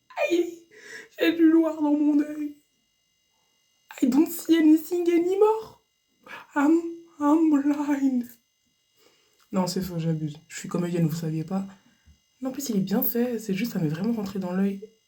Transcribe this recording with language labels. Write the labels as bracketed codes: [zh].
[fr] Aïe, j'ai du noir dans mon œil. [en] I don't see anything anymore. I'm blind. [fr] Non, c'est faux, j'abuse. Je suis comédienne, vous saviez pas. Non, en plus, il est bien fait. C'est juste, ça m'est vraiment rentré dans l'œil.